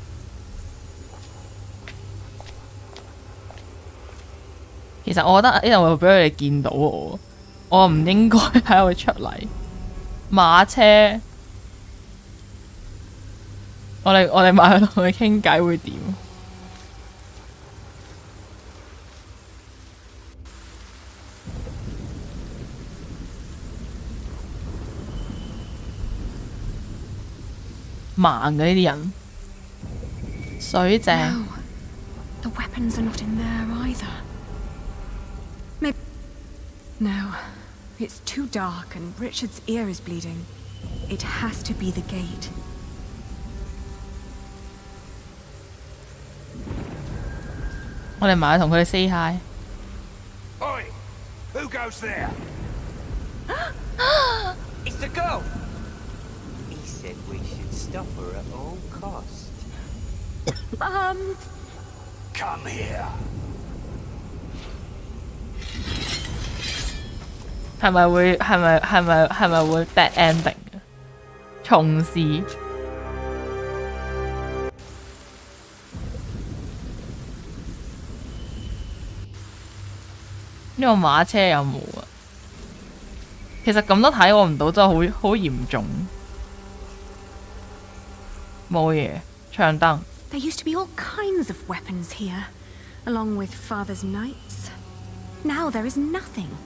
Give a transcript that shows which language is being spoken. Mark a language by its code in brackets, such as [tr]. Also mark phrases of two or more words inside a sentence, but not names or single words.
[yue] 其實我覺得呢度會俾佢哋見到我唔應該喺度出嚟。馬車我哋埋去同佢傾偈會點？盲嘅呢啲人，水井。 [en] No, the weapons are not in there either. Maybe. No, it's too dark and Richard's ear is bleeding. It has to be the gate. [yue] 我哋埋去同佢哋 [en] say hi。 Oi! Who goes there? It's the girl! He said we should stop her at all costs. Come here. [yue] 係咪會 [en] bad ending [yue] 嘅？重試。呢個馬車有冇啊？其實咁都睇我唔到，真係好嚴重。冇嘢，長燈。 [en] There used to be all kinds of weapons here, along with Father's knights. Now there is nothing.